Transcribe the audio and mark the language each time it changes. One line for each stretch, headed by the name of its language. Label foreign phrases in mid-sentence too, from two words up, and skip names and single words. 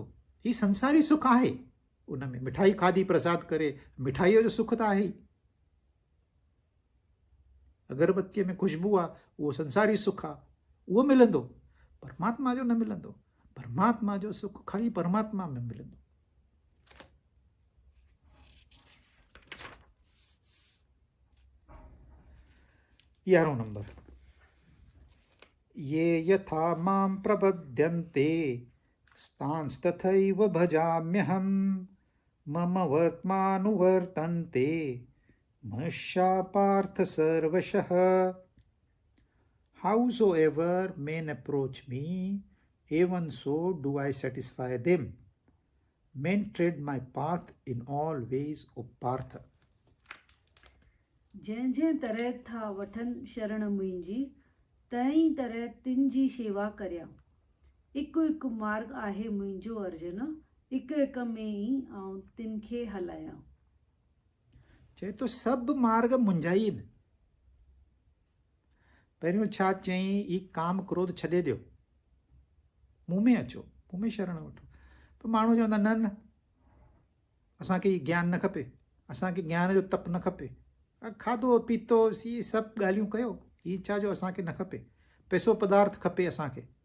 Sindhi: ही संसारी सुख आहे, उन में मिठाई खाधी प्रसाद करे, मिठाईअ जो सुख त आहे ई। अगरबत्तीअ में ख़ुशबू आहे, उहो संसारी सुख आहे, उहो मिलंदो, परमात्मा जो न मिलंदो। परमात्मा जो सुख ख़ाली परमात्मा में मिलंदो। यारों नंबर,
Sanskrit: ये यथा मां प्रपद्यन्ते स्तांस्तथैव भजाम्यहम् मम वर्त्मानुवर्तन्ते मनुष्या पार्थ सर्वशः।
English: Howsoever men approach me, even so do I satisfy them. Men tread my path in all ways, O Partha.
Sindhi: जंहिं जंहिं तरह था वठनि शरण मुंहिंजी, तंहिं तरह तिन जी शेवा करियां। हिकु हिकु मार्ग आहे मुंहिंजो अर्जुन, हिक हिक में ई आऊं तिन खे हलायां। चए तो सभु मार्ग मुंहिंजा ई आहिनि। पहिरियों छा चई, ही काम क्रोध छॾे ॾियो, मूं में अचो, मूं में शरण वठो। पर माण्हू चवंदा न न, असांखे ही ज्ञान न खपे, असांखे ज्ञान जो तप न खपे, खाधो पीतो सी सभु ॻाल्हियूं कयो, ही छा जो असांखे न खपे, पैसो पदार्थ खपे असांखे।